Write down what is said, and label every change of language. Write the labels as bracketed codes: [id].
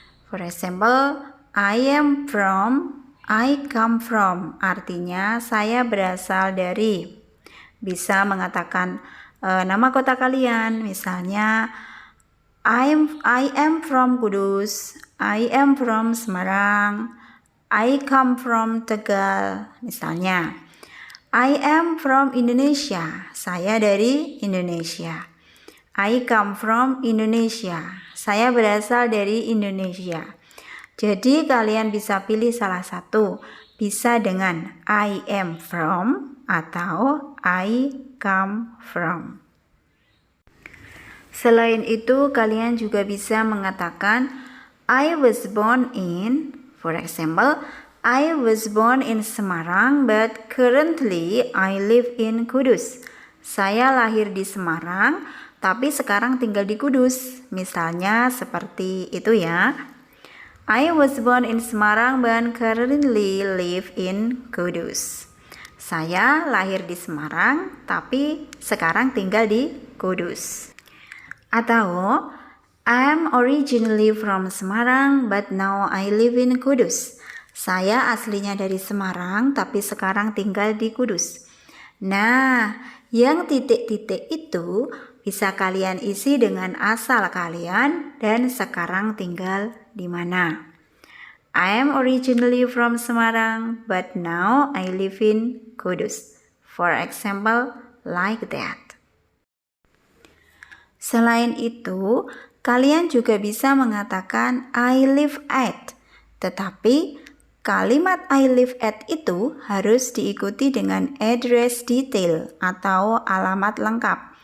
[en] For example, I am from, I come from. [id] Artinya saya berasal dari. Bisa mengatakan nama kota kalian. Misalnya [en] I am from Kudus. I am from Semarang. I come from Tegal. [id] Misalnya [en] I am from Indonesia. [id] Saya dari Indonesia. [en] I come from Indonesia. [id] Saya berasal dari Indonesia. Jadi kalian bisa pilih salah satu. Bisa dengan [en] I am from [id] atau [en] I come from. [id] Selain itu, kalian juga bisa mengatakan [en] I was born in, for example, I was born in Semarang but currently I live in Kudus. [id] Saya lahir di Semarang tapi sekarang tinggal di Kudus. Misalnya seperti itu ya. [en] I was born in Semarang but currently live in Kudus. [id] Saya lahir di Semarang tapi sekarang tinggal di Kudus. Atau [en] I'm originally from Semarang but now I live in Kudus. [id] Saya aslinya dari Semarang tapi sekarang tinggal di Kudus. Nah, yang titik-titik itu bisa kalian isi dengan asal kalian dan sekarang tinggal di mana. [en] I am originally from Semarang, but now I live in Kudus. For example, like that. [id] Selain itu, kalian juga bisa mengatakan [en] I live at. [id] Tetapi, kalimat [en] I live at [id] itu harus diikuti dengan address detail atau alamat lengkap.